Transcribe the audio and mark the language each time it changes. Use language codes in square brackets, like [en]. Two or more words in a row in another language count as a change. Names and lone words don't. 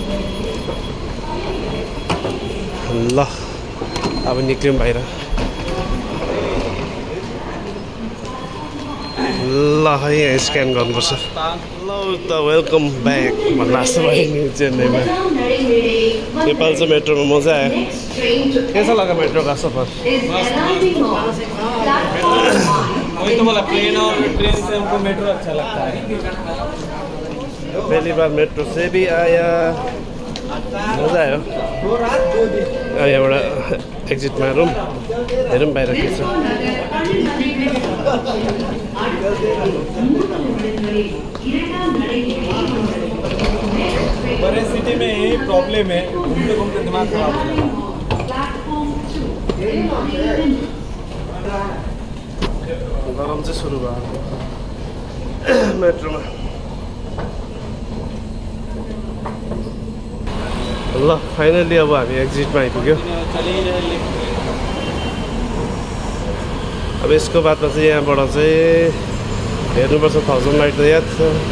[ne] ल अब निक्ल्यौँ बाहिर। ल यहाँ स्क्यान गर्नुपर्छ। ल त [en] welcome back [ne] भन्नु जस्तो भयो नि चेन्नईमा। नेपाल चाहिँ मेट्रोमा मजा आयो। [hi] कैसा लगा मेट्रो का सफर? वही तो बोला, प्लेन और ट्रेन से हमको मेट्रो अच्छा लगता है। पहली बार मेट्रो से भी आया, [ne] मजा आयो। यहाँबाट एक्जिटमा हेरौँ बाहिर के छ। [hi] बड़े सिटी में यही प्रॉब्लम है, घूमते घूमते दिमाग खराब हो जाता है। [ne] गरम चाहिँ सुरु भयो मेट्रोमा। ल फाइनली अब हामी एक्जिटमा आइपुग्यो। अब यसको बादमा चाहिँ यहाँबाट चाहिँ हेर्नुपर्छ 1000 लाइट त याद छ।